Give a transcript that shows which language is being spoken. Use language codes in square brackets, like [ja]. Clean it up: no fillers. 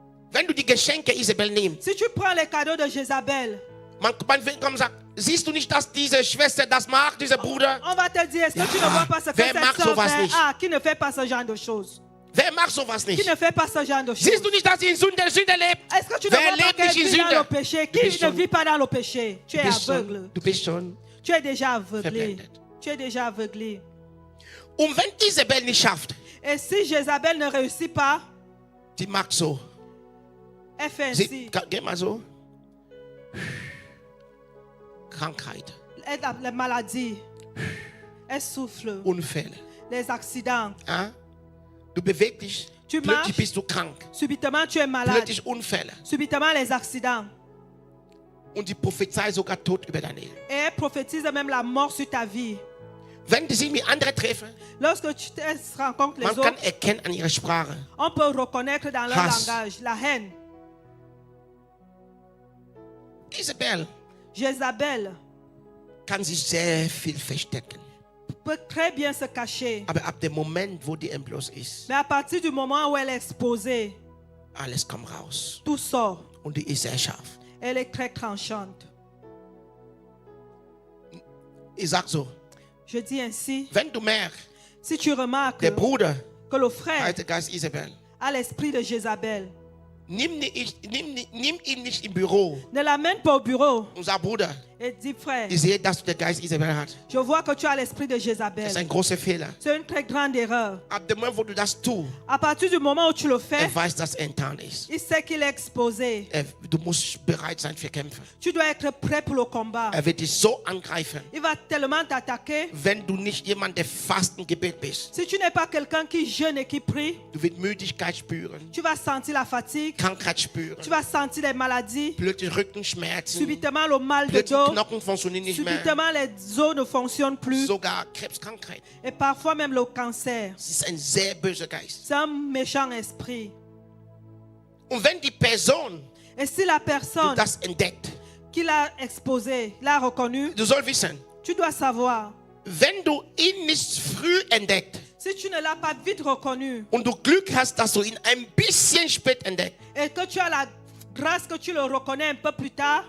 [de] Wenn du die Geschenke Isabel nimmst, [fr] Si tu prends les cadeaux de Jézabel, [de] man will kommen und sagt, siehst du nicht, dass diese Schwester das macht, dieser Bruder? [fr] on va te dire, est-ce que [de] Ja, [fr] tu ne vois pas ce que [de] wer [fr] cette [de] macht [fr] sœur [de] sowas [fr] fait? [de] nicht? [fr] Ah, qui ne fait pas ce genre de choses? [de] Wer macht sowas [fr] Qui [de] nicht? [fr] ne fait pas ce genre de choses? [de] Siehst du nicht, dass sie in Sünde lebt? [fr] Est-ce que tu ne [de] Wer [fr] vois pas [de] lebt [fr] qu'elle [de] nicht in [fr] vit dans [de] Sünde? [fr] le péché? [de] Du bist [fr] Qui ne [de] schon- [fr] vit pas dans le péché? Tu es aveugle. [de] Du bist schon. [fr] Tu es déjà aveuglé. [de] Verblendet. [fr] Tu es déjà aveuglé. [de] Und wenn Isabel nicht schafft, [fr] Et si Jézabel ne réussit pas, [de] die macht so. [fr] elle fait [de] Sie, [fr] ainsi. [de] geh mal so. Krankheit, [fr] Elle a les maladies. Elle souffle. [de] Unfälle. [fr] Les accidents. [de] Ja? Du bewegst dich, [fr] Tu [de] plötzlich [fr] marches. [de] bist du krank. [fr] Subitement, tu es malade. [de] Plötzlich Unfälle. [fr] Subitement, les accidents. [de] Und die Prophezei sogar Tod über dein Leben. [fr] Et elle prophétise même la mort sur ta vie. [de] Wenn sie mit anderen treffen, [fr] Lorsque tu rencontres les [de] man kann [fr] autres, [de] erkennen an ihrer Sprache. [fr] on peut reconnaître dans leur [de] Hass. [fr] langage la haine. [de] Isabel [fr] Jézabel [de] kann sich sehr viel verstecken. [fr] peut très bien se cacher. [de] Aber ab dem Moment, wo die Entbloß ist, [fr] Mais à partir du moment où elle est exposée, [de] alles kommt raus. [fr] tout sort. [de] Und die ist sehr scharf. [fr] Elle est très tranchante. [de] Ich sag so, [fr] Je dis ainsi, [de] wenn du merkst, [fr] si tu remarques [de] der Bruder [fr] que le frère [de] hat den Geist Isabel, [fr] a l'esprit de Jézabel, [de] nimm ihn nicht im Büro [fr] ne l'amène pas au bureau [de] und sag, Bruder, [fr] et dis, frère, [de] ich sehe, dass du den Geist Isabel hast. [fr] je vois que tu as l'esprit de [de] Das ist [fr] Jézabel. [de] ein großer Fehler. [fr] C'est une très grande erreur. [de] Ab dem Moment, wo du das tust, [fr] À partir du moment où tu le fais, [de] weiß, dass er enttarnt ist. [fr] il sait qu'il est exposé. [de] Du musst bereit sein für Kämpfe. [fr] Tu dois être prêt pour le combat. [de] Er wird dich so angreifen, [fr] Il va tellement t'attaquer. [de] wenn du nicht jemand, der Fastengebet bist. [fr] Si tu n'es pas quelqu'un qui jeûne et qui prie, [de] Du wirst Müdigkeit spüren, [fr] tu vas sentir la fatigue, [de] Krankheit spüren, [fr] tu vas sentir des maladies, [de] plötzlich Rückenschmerzen, [fr] subitement le mal de [de] plötzlich [fr] dos, [de] Knochen funktionieren nicht mehr, [fr] subitement les os ne fonctionnent plus [de] sogar Krebskrankheit. [fr] et parfois même le cancer. [de] Es ist ein sehr böser Geist. [fr] C'est un méchant esprit. [de] Und wenn die Person [fr] Et si la [de] du [fr] personne [de] das entdeckt, [fr] qui l'a exposé l'a reconnu, [de] du sollst wissen, [fr] tu dois savoir, [de] wenn du ihn nicht früh entdeckt [fr] si tu ne l'as pas vite reconnu [de] und du Glück hast, dass du ihn ein bisschen spät entdeckt, [fr] et que tu as la grâce que tu le reconnais un peu plus tard,